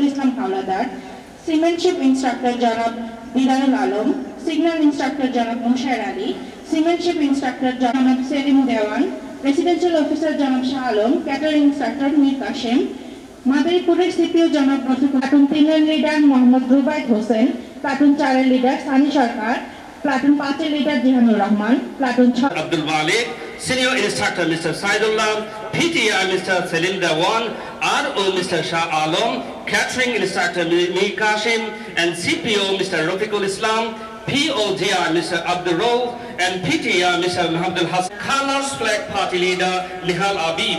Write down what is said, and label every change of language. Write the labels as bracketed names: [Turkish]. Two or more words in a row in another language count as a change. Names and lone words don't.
[Bangla] ইসলাম হাওলাদার, [English] Seamanship Instructor [Bangla] জনাব দিদারুল আলম, [English] Signal Instructor [Bangla] জনাব মুশায়ের আলী, [English] Seamanship Instructor [Bangla] জনাব সেলিম দেওয়ান, [English] Residential Officer [Bangla] জনাব শাহ আলম, [English] Catering Instructor [Bangla] মীর কাশেম, মাদারীপুরের সিপিও জনাব প্লাটুন 3-এর লিডার মোহাম্মদ রুবাইদ হোসেন, প্লাটুন 4-এর লিডার সানি সরকার, প্লাটুন 5-এর লিডার জিহানুর রহমান, প্লাটুন 6 [English] Abdul Wali, Senior Instructor Mr. Saidullah, PTI Mr. Selim Dewan, RO Mr. Shah Alam, Catering Instructor Mir Kashim, and CPO Mr. Rafiqul Islam, POGI Mr. Abdul Rauf, and PTI Mr. Muhammad Hassan. Colors Flag Party Leader Nihal Abib.